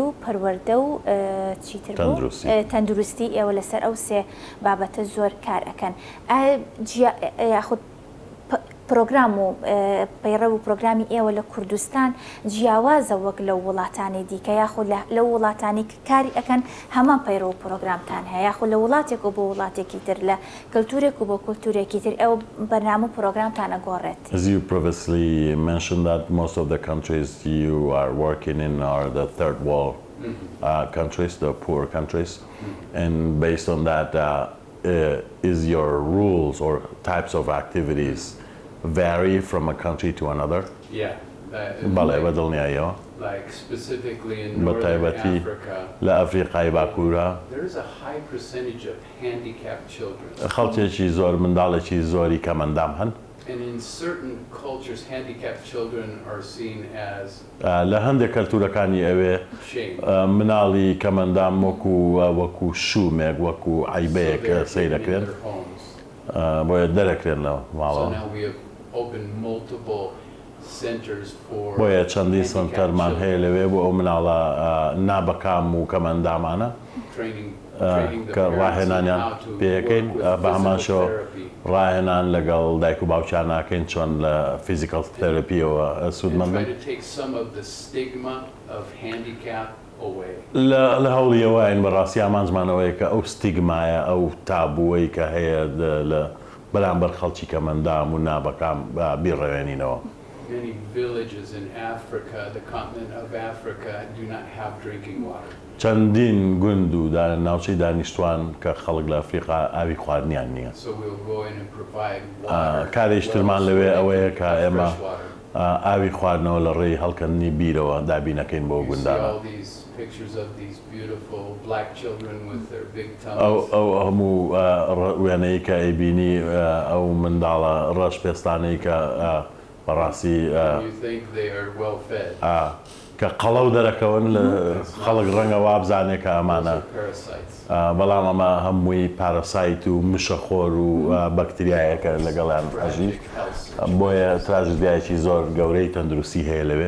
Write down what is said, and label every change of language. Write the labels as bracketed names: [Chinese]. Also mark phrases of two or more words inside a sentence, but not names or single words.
[Central Kurdish] و پەروەردە و چیتر تەندروستی ئێوە لەسەر ئەو سێ بابەتە زۆر کار ئەەکەن یاخود پرۆگرام و پەیڕە و پرۆگرامی ئێوە لە کوردستان جیاوازە وەک لە وڵاتانی دیکە یاخود لە وڵاتانی کاری ئەەکەن هەمان پەیڕە و پرۆگرامتان هەیە یاخود لە وڵاتێک و بۆ وڵاتێکی تر لە کەلتورێک و بۆ کولتورێکی تر ئەو بەرنامە و پرۆگرامتان ئەگۆڕێت. [English] As you previously mentioned that most of the countries you are working in are the third world countries, the poor countries, and based on that is your rules or types of activities vary from a country to another? Yeah. Like specifically in Northern Africa, there is a high percentage of handicapped children. And in certain cultures, handicapped children are seen as shame. [Central Kurdish] مناڵی کەمەندام وەکو شومێک وەکو عیبەیەک سەیر دەکرێن بۆیە دەرەکرێن لە ماڵەوە. بۆیە چەندی سنتەرمان هەیە لەوێ بۆ ئەو مناڵە نابەکام و کەمەندامانە کە ڕاهێنانیان پێەکەین بە هەمان شێوە ڕاهێنان لەگەڵ دایک و باوکیان ناکەین چۆن لە [English] physical therapy [Central Kurdish] سوودمەند بن لە هەوڵیەوەین بەڕاستی ئامانجمانەوەی کە ئەو ستیگمایە ئەو تابووەی کە هەیە لە بەرامبەر خەڵکی کەمەندام و نابەکام بیڕێوێنینەوە. [English] Many villages in Africa, the continent of Africa, do not have drinking water. [Central Kurdish] چەندین گوند و ناوچەی دانیشتوان کە خەڵک لە ئەفریقا ئاوی خواردنیان نییە. کارێشترمان لەوێ ئەوەیە کە ئێمە ئاوی خواردنەوە لە ڕێی هەڵکردنی بیرەوە دابینەکەین بۆ گوندانە. ئەو هەموو وێنەی کە ئەیبینی ئەو منداڵە ڕەش پێستانەی کە بەڕاستی کە قەڵەو دەرەکەون لە خەڵک ڕەنگە وابزانێت کە ئەمانە بەڵام ئەمە هەمووی پارەسایت و مشەخۆر و بەکتریایەکە لەگەڵیان ئەژی بۆیە تراژدیایەکی زۆر گەورەی تەندروستی هەیە لەوێ.